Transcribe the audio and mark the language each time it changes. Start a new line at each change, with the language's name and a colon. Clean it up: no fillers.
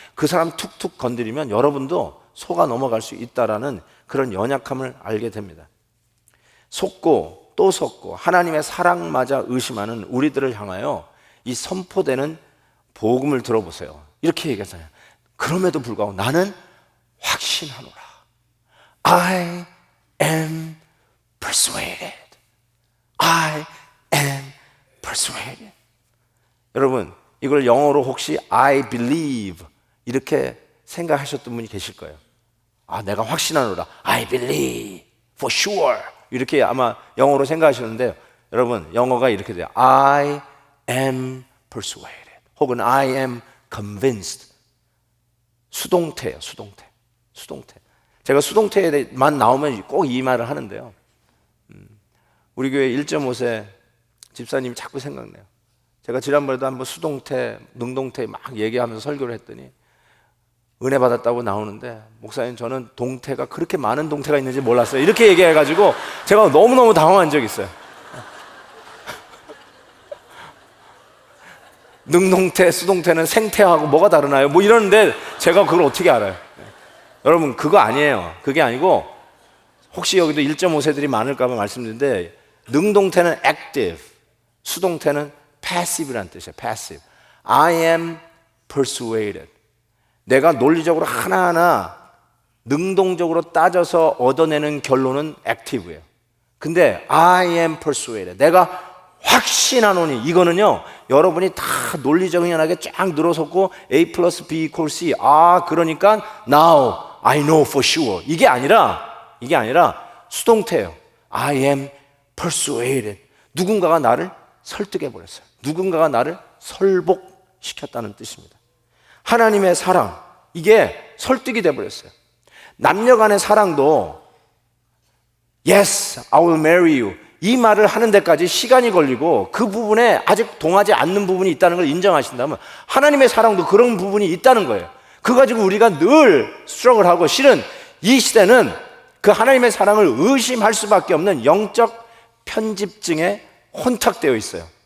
Korean: 그 사람 툭툭 건드리면 여러분도 속아 넘어갈 수 있다라는 그런 연약함을 알게 됩니다. 속고 또 속고 하나님의 사랑마저 의심하는 우리들을 향하여 이 선포되는 복음을 들어보세요. 이렇게 얘기하잖아요. 그럼에도 불구하고 나는 확신하노라.
English: I am persuaded. I am persuaded.
Korean: 여러분, 이걸 영어로 혹시
English: I believe
Korean: 이렇게 생각하셨던 분이 계실 거예요. 아, 내가 확신하노라.
English: I believe for sure.
Korean: 이렇게 아마 영어로 생각하시는데 여러분, 영어가 이렇게 돼요.
English: I am persuaded
Korean: 혹은
English: I am convinced.
Korean: 수동태예요. 수동태. 제가 수동태만 나오면 꼭 이 말을 하는데요. 우리 교회 1.5세 집사님이 자꾸 생각나요. 제가 지난번에도 한번 수동태, 능동태 막 얘기하면서 설교를 했더니 은혜 받았다고 나오는데, 목사님 저는 동태가 그렇게 많은 동태가 있는지 몰랐어요. 이렇게 얘기해가지고 제가 너무너무 당황한 적이 있어요. 능동태, 수동태는 생태하고 뭐가 다르나요? 뭐 이러는데 제가 그걸 어떻게 알아요? 여러분, 그거 아니에요. 그게 아니고, 혹시 여기도 1.5세들이 많을까봐 말씀드리는데, 능동태는 active, 수동태는 passive라는 뜻이에요.
English: passive. I am persuaded.
Korean: 내가 논리적으로 하나하나 능동적으로 따져서 얻어내는 결론은 active예요. 근데
English: I am persuaded.
Korean: 내가 확신하노니, 이거는요, 여러분이 다 논리정연하게 쫙 늘어섰고 A 플러스 B equals C. 아, 그러니까
English: now I know for sure.
Korean: 이게 아니라 수동태예요.
English: I am persuaded.
Korean: 누군가가 나를 설득해 버렸어요. 누군가가 나를 설복시켰다는 뜻입니다. 하나님의 사랑, 이게 설득이 돼 버렸어요. 남녀 간의 사랑도
English: Yes, I will marry you.
Korean: 이 말을 하는 데까지 시간이 걸리고 그 부분에 아직 동하지 않는 부분이 있다는 걸 인정하신다면, 하나님의 사랑도 그런 부분이 있다는 거예요. 그거 가지고 우리가 늘 스트러글하고, 실은 이 시대는 그 하나님의 사랑을 의심할 수밖에 없는 영적 편집증에 혼탁되어 있어요.